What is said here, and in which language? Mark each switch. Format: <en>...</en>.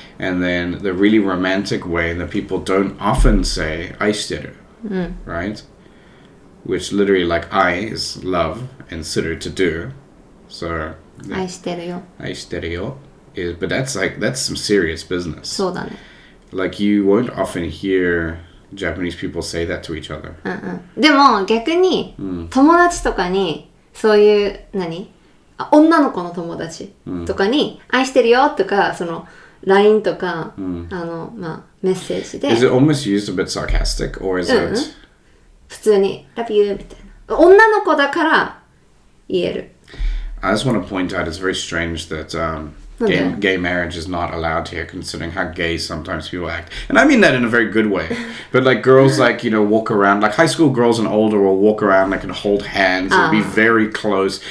<en>And then the really romantic way that people don't often say 愛してる, right? Which literally like I is love and する to do. So</en> <ja>愛してるよ。</ja> <en>愛してるよ is, but that's some serious business.</en> <ja>そうだね。</ja> <en>Like you won't often hear Japanese people say that to each other.</en> <ja>でも逆に、友達とかにそういう女の子の友達とかに、愛してるよとかその LINE とか、メッセージで</ja> <en>Is it almost used a bit sarcastic, or is it?</en> <ja>普通に Love you みたいな。女の子だから言える。</ja> <en>I just want to point out it's very strange that gay marriage is not allowed here, considering how gay sometimes people act. And I mean that in a very good way. But like girls, like, you know, walk around, like high school girls and older will walk around like and hold hands and be very close.</en>